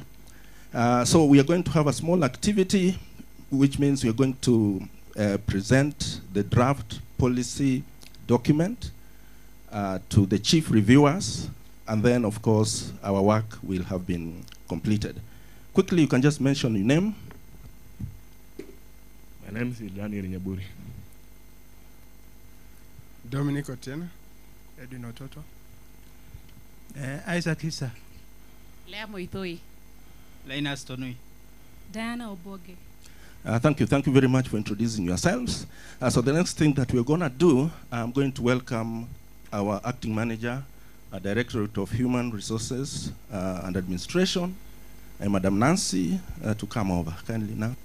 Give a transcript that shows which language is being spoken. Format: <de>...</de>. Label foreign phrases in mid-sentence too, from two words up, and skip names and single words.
<en>So we are going to have a small activity, which means we are going to present the draft policy document to the chief reviewers, and then of course our work will have been completed. Quickly, you can just mention your name. My name is Daniel Nyaburi. Dominic Otieno, Edwin Ototo. Isaac Issa. Lea Moitoi. Linus Tonui. Diana Oboge. Thank you very much for introducing yourselves. So the next thing that we're going to do, I'm going to welcome our acting manager, Directorate of Human Resources and Administration, Madam Nancy, to come over. Kindly, Nancy.</en>